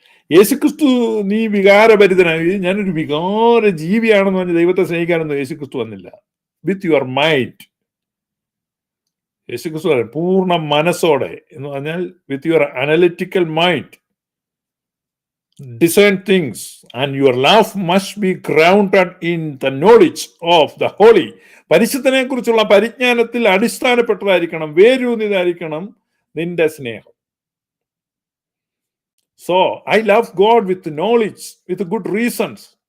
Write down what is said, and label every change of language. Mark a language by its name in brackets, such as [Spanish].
[Malayalam] യേശുക്രിസ്തു നീ വികാരഭരിതനായി, ഞാനൊരു വികാര ജീവിയാണെന്ന് പറഞ്ഞ് ദൈവത്തെ സ്നേഹിക്കാനൊന്നും യേശുക്രിസ്തു വന്നില്ല. [English] With your mind. [Malayalam] യേശുക്രിസ്തു പറയും പൂർണ്ണ മനസ്സോടെ എന്ന് പറഞ്ഞാൽ [English] With your analytical mind discern things, and your love must be grounded in the knowledge of the holy. [Malayalam] പരിശുദ്ധനെ കുറിച്ചുള്ള പരിജ്ഞാനത്തിൽ അടിസ്ഥാനപ്പെട്ടതായിരിക്കണം, വേരൂന്നിയതായിരിക്കണം നിന്റെ സ്നേഹം. [English] So I love God with knowledge, with good reasons.